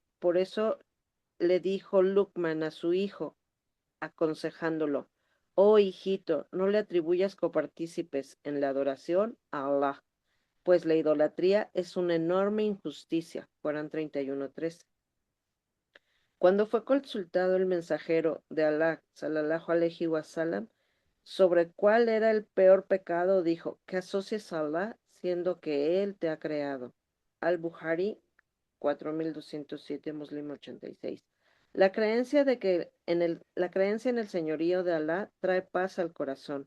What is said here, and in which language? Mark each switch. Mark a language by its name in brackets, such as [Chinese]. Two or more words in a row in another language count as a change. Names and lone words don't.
[Spanish] Por eso le dijo Luqman a su hijo, aconsejándolo, oh hijito, no le atribuyas copartícipes en la adoración a Allah, pues la idolatría es una enorme injusticia. Corán 31:13. Cuando fue consultado el mensajero de Alá, [Arabic] صلى الله عليه وسلم, [Spanish] sobre cuál era el peor pecado, dijo, que asocies a Alá siendo que Él te ha creado. Al-Bukhari 4207, Muslim 86. La creencia en el señorío de Alá trae paz al corazón.